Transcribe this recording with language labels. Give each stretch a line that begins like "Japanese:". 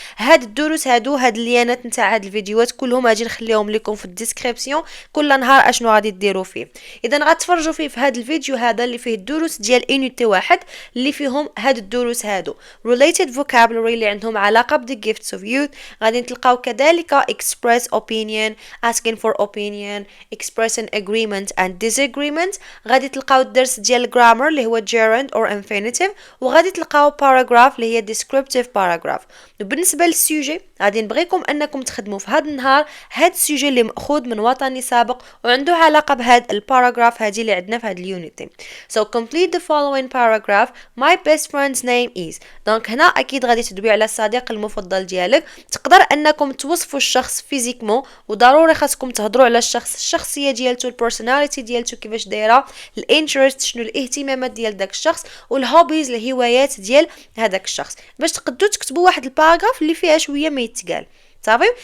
Arabic: هاد الدروس هاد الليانات نتاع هاد الفيديوهات كلهم غادي نخليهم لكم في الديسكريبسيون كل نهار اشنو غادي ديروا فيه. اذا غتفرجوا فيه في هذا الفيديو هذا اللي فيه الدروس ديال انيتي واحد اللي فيهم هاد الدروس هادو related vocabulary اللي عندهم علاقه ب
English: the gifts of youth.
Arabic: غادي تلقاو كذلك
English: express opinion, asking for opinion, expressing agreement and disagreement.
Arabic: غادي تلقاو الدرس ديال الجرامر اللي هو
English: gerund or infinitive،
Arabic: وغادي تلقاو paragraph اللي هي
English: descriptive paragraph.
Arabic: وبالنسبه للسوجي غادي نبغيكم انكم تخدموا في هذا النهار هذا السوجي اللي ماخوذ من وطني سابق وعنده علاقه بهذا الباراجراف هذه اللي عندنا في هذا اليونيتي.
English: So complete the following paragraph. My best friend's name is.
Arabic: دونك هنا اكيد غادي تدوي على الصديق المفضل ديالك. تقدر انكم توصفوا الشخص فيزيكمون، وضروري خاصكم تهضروا على الشخص، الشخصيه ديالته، البيرسوناليتي ديالته كيفاش دايره، الانترست شنو الاهتمامات ديال داك الشخص، والهوبيز الهوايات ديال هذاك الشخص، باش تقدروا تكتبوا واحد الباراجراف اللي فيها شويه ما يتقال صافي.